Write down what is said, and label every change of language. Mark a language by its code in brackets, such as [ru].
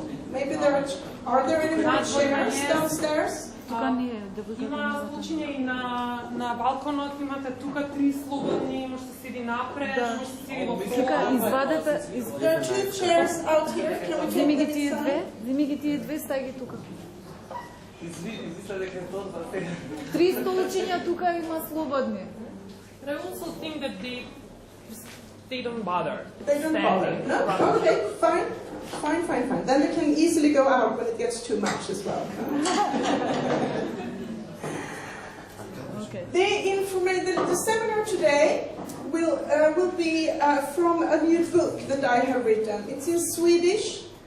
[en] Maybe are there any more chairs downstairs? [mk] Има случаи на балконот, имате тука 3 слободни, може да седи напред, може да седи во [en] There are 2 chairs out here. [mk] Вземи ги тие две, стај ги тука. 3 столчиња тука има слободни. [en] I also think that they don't bother. They don't bother. No? Okay, fine. Then you can easily go out when it gets too much as well. Okay. The seminar today will be from a new book that I have written. It's in Swedish.